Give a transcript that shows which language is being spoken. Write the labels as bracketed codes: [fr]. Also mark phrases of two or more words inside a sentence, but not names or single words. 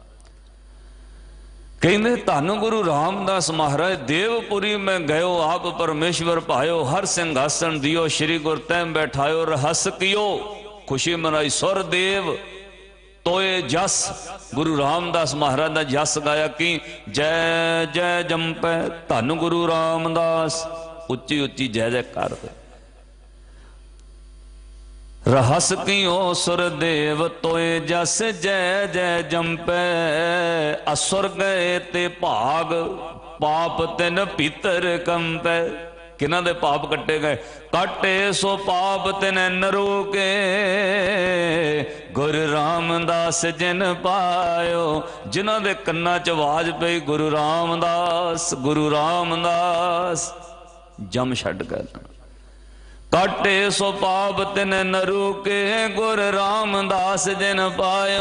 [pa] ਕਹਿੰਦੇ ਧੰਨ ਗੁਰੂ ਰਾਮਦਾਸ ਮਹਾਰਾਜ, ਦੇਵਪੁਰੀ ਮੈਂ ਗਇਓ ਆਪ ਪਰਮੇਸ਼ਵਰ ਭਾਇਓ, ਹਰ ਸਿੰਘਾਸਣ ਦਿਓ ਸ਼੍ਰੀ ਗੁਰ ਤੈਂ ਬੈਠਾਇਓ। ਰਹਸ ਕਿਓ ਖੁਸ਼ੀ ਮਨਾਈ ਸੁਰ ਦੇਵ ਤੋਏ ਜਸ, ਗੁਰੂ ਰਾਮਦਾਸ ਮਹਾਰਾਜ ਦਾ ਜਸ ਗਾਇਆ ਕਿ ਜੈ ਜੈ ਜੰਪੈ ਧੰਨ ਗੁਰੂ ਰਾਮਦਾਸ, ਉੱਚੀ ਉੱਚੀ ਜੈ ਜੈ ਕਰ। ਰਹਸ ਕੀਓ ਸੁਰ ਦੇਵ ਤੋਏ ਜਸ ਜੈ ਜੈ ਜੰਪੈ, ਅਸੁਰ ਗਏ ਤੇ ਭਾਗ ਪਾਪ ਤਿਨ ਭੀਤਰ ਕੰਪੈ। ਕਿਨ੍ਹਾਂ ਦੇ ਪਾਪ ਕੱਟੇ ਗਏ, ਕਾਟੇ ਸੋ ਪਾਪ ਤਿਨ ਨਰੋ ਕੇ, ਗੁਰੂ ਰਾਮਦਾਸ ਜਿਨ ਪਾਯੋ। ਜਿਨ੍ਹਾਂ ਦੇ ਕੰਨਾਂ ਚ ਆਵਾਜ ਪਈ ਗੁਰੂ ਰਾਮਦਾਸ, ਗੁਰੂ ਰਾਮਦਾਸ, ਜਮ ਛੱਡ ਗਏ। ਕਾਟੇ ਸੋ ਪਾਪ ਤਿਨ ਨਰੁ ਕੇ, ਗੁਰ ਰਾਮਦਾਸ ਜਿਨ ਪਾਯੋ।